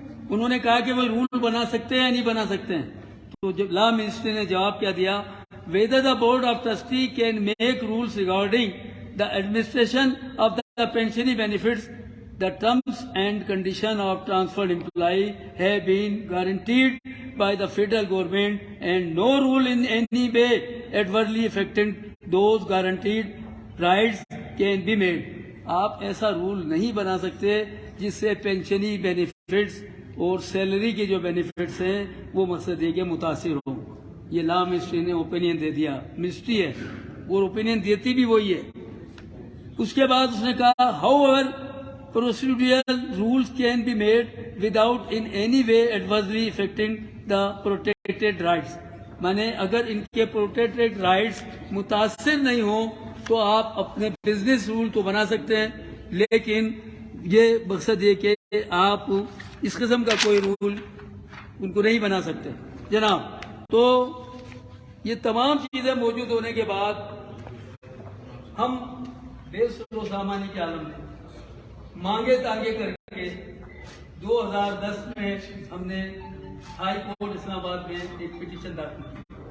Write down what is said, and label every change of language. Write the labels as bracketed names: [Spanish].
[Hindi] उन्होंने कहा कि वो रूल बना सकते हैं या नहीं बना सकते हैं, तो जब लॉ मिनिस्ट्री ने जवाब क्या दिया, [English] Whether the board of trustee can make rules regarding the administration of the pensionary benefits, the terms and condition of transferred employee have been guaranteed by the federal government and no rule in any way adversely affecting those guaranteed rights can be made। [Hindi] आप ऐसा rule नहीं बना सकते जिससे पेंशनी benefits और salary के जो benefits हैं वो मकसद ये कि मुतासिर हो। ये लॉ मिनिस्ट्री ने ओपिनियन दे दिया, मिनिस्ट्री है और ओपिनियन देती भी वही है। उसके बाद उसने कहा [English] However procedural rules can be made without in any way adversely affecting the protected rights। [Hindi] माने अगर इनके प्रोटेक्टेड राइट्स मुतासिर नहीं हो तो आप अपने बिजनेस रूल तो बना सकते हैं, लेकिन ये मकसद ये कि आप इस किस्म का कोई रूल उनको नहीं बना सकते जनाब। तो ये तमाम चीजें मौजूद होने के बाद हम बेसुरो सामानी के आलम में मांगे तांगे करके 2010 में हमने हाई कोर्ट इस्लामाबाद में एक पिटीशन दाखिल की।